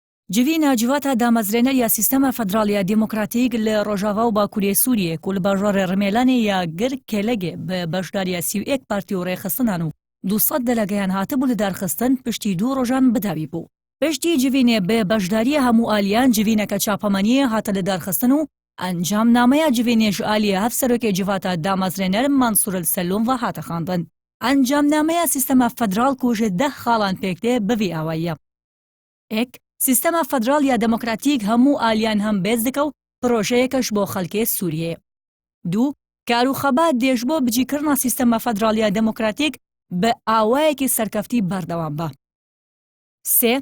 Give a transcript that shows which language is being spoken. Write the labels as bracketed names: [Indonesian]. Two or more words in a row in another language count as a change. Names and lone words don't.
[Kurdish] جivîna civata damezrêneriya sîstema federal demokratîk li Rojava û Bakurê Sûriyê ku li bajarê Rêmelanê ya gir Kelegê bi beşdariya 31 partî û rêxistinan û 200 delegeyan hatibû li derxistin piştî 2 rojan bidawî bû. Piştî civînê bi beşdariya hemû aliyan civîneke çapamaniyê hate li derxistin û encamnameya civînê ji aliyê hevserokê civata damezrêner Mansuril Sellûm ve hate xandin. Encamnameya sîstema federal ku ji 10 xalan pêk tê bi vî awayiye. Ek سیستما فدرال یا دموکراتیک هەموو ئالیان هەم بێز دەکە و پرۆژەیەکەش بۆ خەڵکێ سووریێ. 2. کاروخەبات دێژ بۆ بجیکردنا سیستما فدرال یا دموکراتیک بە ئاوایەکی سەرکەفتی بەردەوام بە. 3.